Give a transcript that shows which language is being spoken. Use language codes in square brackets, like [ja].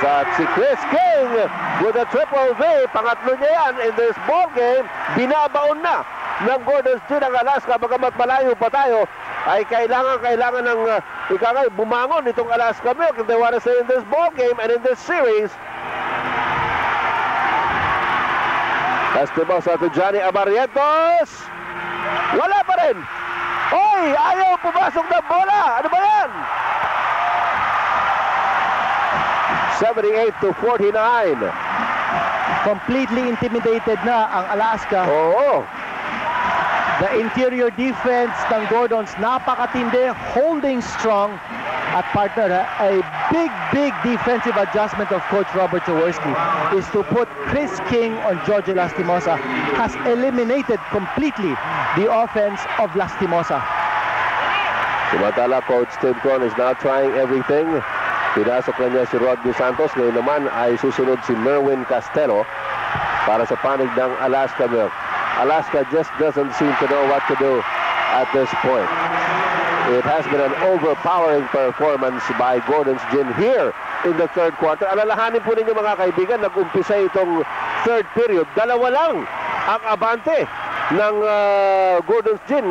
[tl] At si [en] Chris King with a triple V. [tl] Pangatlo niya yan [en] in this ball game. [tl] Binabaon na ng Gordon's Gym ng Alaska. Bagamat malayo pa tayo, ay kailangan ng ikangay bumangon itong Alaska Milk [en] if they want to stay in this ball game and in this series. [tl] Basketball sa to Johnny Abarrientos. Wala pa rin. Hoy, ayaw pumasok ng bola. Ano ba yan? 78-49. [en] Completely intimidated [tl] na ang [en] Alaska. [tl] Oo. [en] The interior defense ng Gordons, napakatindi, holding strong. At partner, a big defensive adjustment of Coach Robert Jaworski is to put Chris King on George Lastimosa. Has eliminated completely the offense of Lastimosa. [tl] Sumantala, [en] Coach Tim Cohn is now trying everything. [tl] Pinasok na niya si Rodney Santos. Ngayon naman ay susunod si Merwin Castelo para sa panig ng Alaska Milk. [en] Alaska just doesn't seem to know what to do at this point. It has been an overpowering performance by Gordon's Gin here in the third quarter. [tl] Alalahanin po ninyo mga kaibigan, nag-umpisa itong third period. Dalawa lang ang abante ng Gordon's Gin.